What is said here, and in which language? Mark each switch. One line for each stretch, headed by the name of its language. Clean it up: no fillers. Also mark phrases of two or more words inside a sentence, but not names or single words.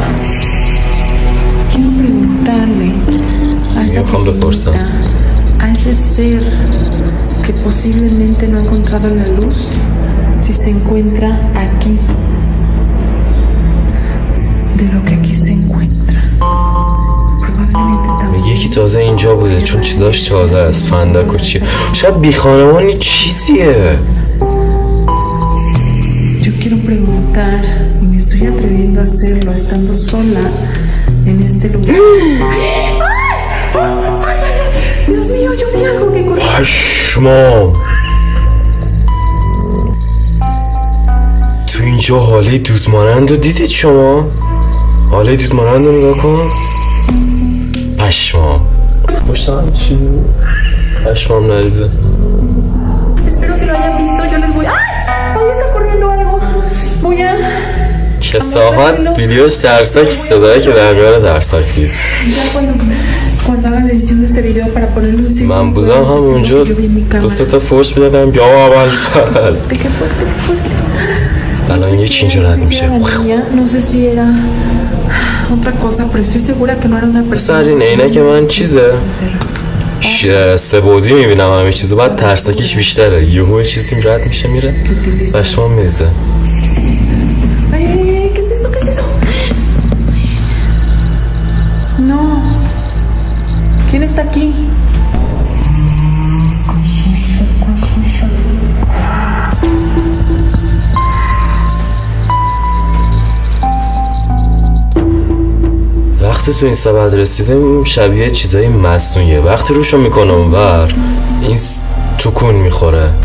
Persian: میخوام بپرسم
Spanish: a ese ser que posiblemente no ha encontrado la luz, si se encuentra aquí, de lo que aquí se encuentra.
Persian: میگه یکی تازه اینجا بوده چون چیزاش تازه است. فندک و چیه، شاید بی خانمانی چیزیه.
Spanish: Yo quiero preguntar y me estoy atreviendo a hacerlo estando sola en este lugar. Dios mío, yo vi algo que corrió.
Persian: پشمام. تو اینجا حاله دود مانند رو دیدید شما؟ حاله دود مانند رو نگاه کن. پشمام. پشت من چی بود؟ پشمام نریزه.
Spanish: Espero que lo hayan visto, yo les voy. ¡Ay! ¡Ahí está corriendo algo! Voy a...
Persian: کثافت ویدیوش ترسناک، صدایی که در میان ترسناک نیست.
Spanish: Ya cuando haga la edición edición de este video para ponerle un signo.
Persian: من بودم همونجا دو سه تا فوش میدادم بیا اول فصل. الان یه چی اینجا رد میشه.
Spanish: No sé si era otra cosa, pero estoy segura que no era una persona.
Persian: این عینک من چیزه سه بعدی میبینم همه چیزو، بعد ترسکیش بیشتره، یهو چیزی رد میشه میره پشمام میریزه.
Spanish: ¿Qué es eso? ¿Qué es eso? No. ¿Quién está aquí?
Persian: وقتی تو این سبد رسیدم شبیه چیزای مصنوعیه، وقتی روشو میکنم اونور این تکون میخوره.